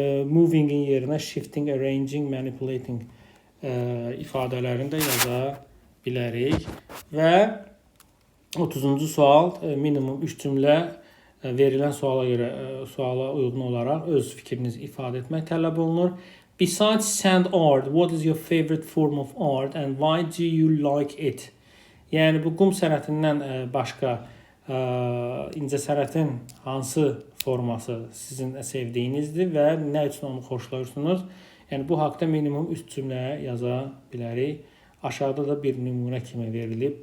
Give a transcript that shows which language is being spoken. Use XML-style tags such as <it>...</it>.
<az>Moving-in yerinə shifting, arranging, manipulating ifadələrini də yaza bilərik. Və 30-cu sual minimum 3 cümlə verilən suala uyğun olaraq öz fikrinizi ifadə etmək tələb olunur.</az> <en>Besides sand art, what is your favorite form of art and why do you like it?</en> <az>Yəni bu qum sənətindən başqa incə sənətin hansı forması sizin sevdiyinizdir və nə üçün onu xoşlayırsınız? Yəni bu haqda minimum 3 cümlə yaza bilərik. Aşağıda da bir nümunə kimi verilib.</az>